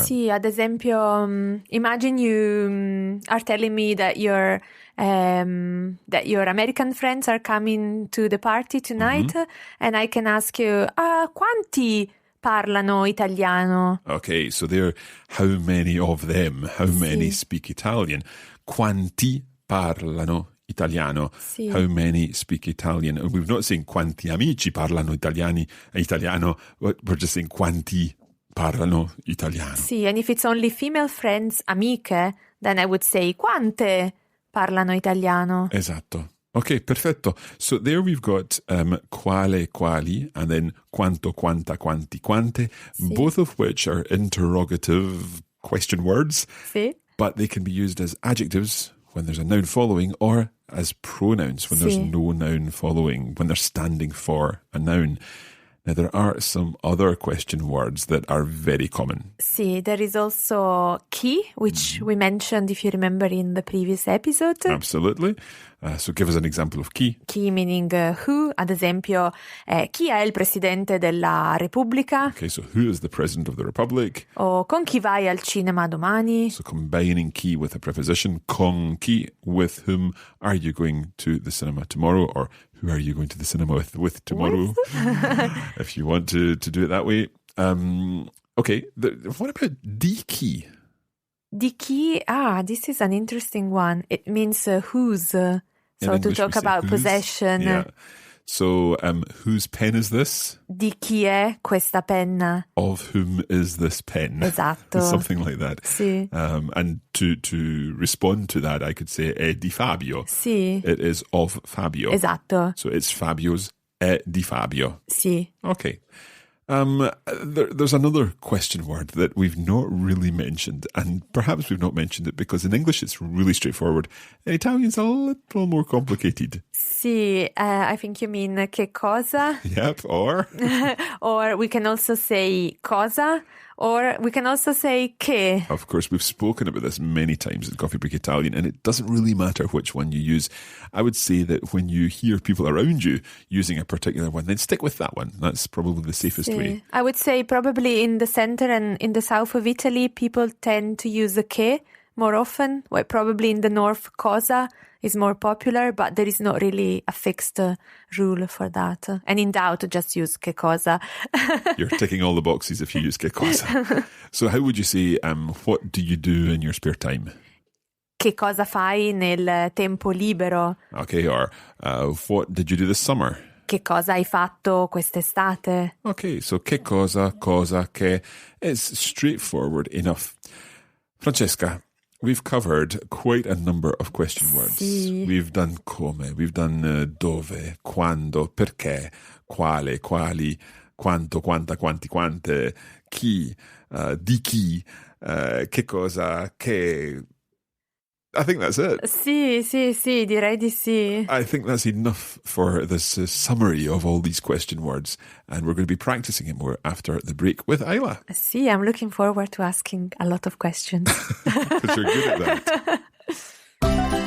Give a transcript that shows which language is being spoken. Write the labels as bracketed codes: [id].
[it] Sì, ad esempio, [en] imagine you are telling me that your American friends are coming to the party tonight, and I can ask you, [it] quanti parlano italiano? [en] Okay, so there, how many of them, how many speak Italian? [it] Quanti parlano italiano? Sì. [en] How many speak Italian? And we're not saying [it] quanti amici parlano italiano, [en] we're just saying [it] quanti parlano italiano. [en] Sì, and if it's only female friends, amiche, then I would say [it] quante parlano italiano. Esatto. Okay, perfetto. [en] So there we've got quale, quali, and then quanto, quanta, quanti, quante, both of which are interrogative question words, but they can be used as adjectives when there's a noun following, or as pronouns when there's no noun following, when they're standing for a noun. Now, there are some other question words that are very common. Sì, there is also chi, which we mentioned, if you remember, in the previous episode. Absolutely. So give us an example of chi. [it] Chi [en] meaning who, [it] ad esempio, chi è il presidente della Repubblica? [en] Okay, so who is the president of the Republic? [it] O con chi vai al cinema domani? [en] So combining chi with a preposition, con chi, with whom are you going to the cinema tomorrow, or who are you going to the cinema with tomorrow? If you want to do it that way. Okay, what about di chi? [it] Di chi? [en] This is an interesting one. It means whose. So In to English, talk we say about whose. possession. Yeah. So whose pen is this? [it] Di chi è questa penna? [en] Of whom is this pen? [it] Esatto. [en] Something like that. [it] Sì. [en] And to respond to that, I could say [it] è di Fabio. Sì. [en] It is of Fabio. [it] Esatto. [en] So it's Fabio's, [it] è di Fabio. Sì. [en] Okay. There's another question word that we've not really mentioned, and perhaps we've not mentioned it because in English it's really straightforward. In Italian it's a little more complicated. Sì, I think you mean che cosa? Yep, or? Or we can also say cosa, or we can also say che. Of course, we've spoken about this many times in Coffee Break Italian, and it doesn't really matter which one you use. I would say that when you hear people around you using a particular one, then stick with that one. That's probably the safest way. I would say probably in the center and in the south of Italy, people tend to use the che more often, where probably in the north, cosa is more popular, but there is not really a fixed rule for that. And in doubt, just use che cosa. You're ticking all the boxes if you use che cosa. So how would you say, what do you do in your spare time? [it] Che cosa fai nel tempo libero? [en] Okay, or what did you do this summer? [it] Che cosa hai fatto quest'estate? [en] Okay, so che cosa, che. It's straightforward enough. Francesca, we've covered quite a number of question words. [it] Sì. [en] We've done come, we've done dove, quando, perché, quale, quali, quanto, quanta, quanti, quante, chi, di chi, che cosa, che. I think that's it. [it] Sì, direi di sì. [en] I think that's enough for this summary of all these question words. And we're going to be practicing it more after the break with Isla. Sì, I'm looking forward to asking a lot of questions. Because you're good at that.